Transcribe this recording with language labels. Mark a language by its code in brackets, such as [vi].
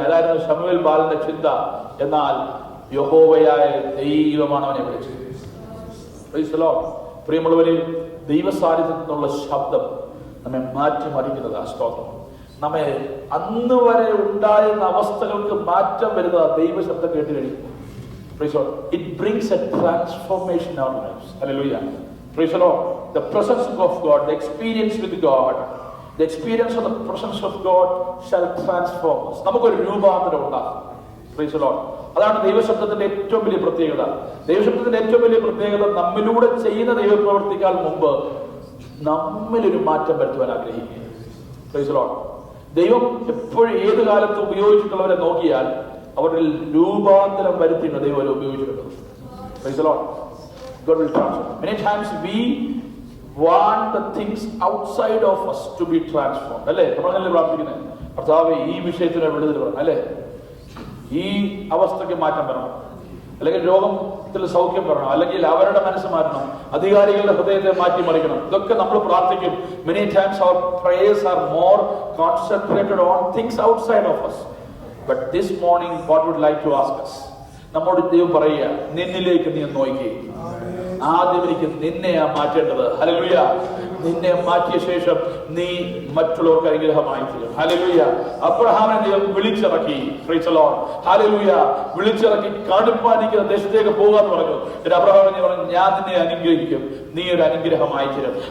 [ml] അതായിരുന്നു ശമൂവേൽ ബാലന്റെ ചിന്ത. എന്നാൽ യഹോവയായ ദൈവമാണ് അവനെ വിളിച്ചത്. [en] Praise the lord. [ml] പ്രിയമുള്ളവരെ, ദൈവസാന്നിധ്യത്തിൽ നിന്നുള്ള ശബ്ദം നമ്മെ മാറ്റിമറിക്കുന്നത്. ആ സ്തോത്രം നമ്മെ അന്ന് വരെ ഉണ്ടായിരുന്ന അവസ്ഥകൾക്ക് മാറ്റം വരുന്നത് ദൈവശബ്ദം കേട്ട് കഴിയുമ്പോൾ. [en] Praise the Lord. It brings a transformation in our lives. Hallelujah. Praise the Lord. The presence of God, the experience with God, the experience of the presence of God shall transform us. [ml] നമുക്കൊരു രൂപാന്തരം ഉണ്ടാകും. [en] Praise the Lord. [ml] അതാണ് ദൈവശബ്ദത്തിന്റെ ഏറ്റവും വലിയ പ്രത്യേകത. ദൈവശബ്ദത്തിന്റെ ഏറ്റവും വലിയ പ്രത്യേകത നമ്മിലൂടെ ചെയ്യുന്ന ദൈവപ്രവർത്തിക്കാൾ മുമ്പ് നമ്മിലൊരു മാറ്റം വരുത്തുവാൻ ആഗ്രഹിക്കുക. [en] Praise the lord. [ml] ദൈവം എപ്പോഴും ഏത് കാലത്ത് ഉപയോഗിച്ചിട്ടുള്ളവരെ നോക്കിയാൽ അവരിൽ രൂപാന്തരം വരുത്തിയാണ് ദൈവം അവരെ ഉപയോഗിച്ചിട്ടുള്ളത്. [en] Praise the lord. God will transform. Many times we want the things outside of us to be transformed. [ml] അല്ലേ? നമ്മളല്ലേ പ്രാർത്ഥിക്കുന്നത്, കർത്താവേ ഈ വിഷയത്തിന് വിടുതൽ വേണം, അല്ലേ? ഈ അവസ്ഥയ്ക്ക് മാറ്റം വരണം, അല്ലെങ്കിൽ രോഗത്തിൽ സൗഖ്യം വരണം, അല്ലെങ്കിൽ അവരുടെ മനസ്സ് മാറ്റണം, അധികാരികളുടെ ഹൃദയത്തെ മാറ്റിമറിക്കണം. ഇതൊക്കെ നമ്മൾ പ്രാർത്ഥിക്കും. [en] Many times our prayers are more concentrated on things outside of us. But this morning God would like to ask us, [ml] നമ്മോട് ദൈവം പറയുക, നിന്നിലേക്ക് നീ നോക്കി. ആദ്യം എനിക്ക് നിന്നെയാ മാറ്റേണ്ടത്. ഹല്ലേലൂയ. നിന്നെ മാറ്റിയ ശേഷം നീ മറ്റുള്ളവർക്ക് അനുഗ്രഹമായി തീരും. ഹല്ലേലൂയ. അബ്രഹാമിനെ ദൈവം വിളിച്ചിറക്കി. [en] Praise the lord. [ml] ഹല്ലേലൂയ. വിളിച്ചിറക്കി കാണിപ്പാനിക്കുന്ന ദേശത്തേക്ക് പോകാന്ന് പറഞ്ഞു. അബ്രഹാമിനെ പറഞ്ഞു, ഞാൻ നിന്നെ അനുഗ്രഹിക്കും, നീ ഒരു അനുഗ്രഹമായി തീരും.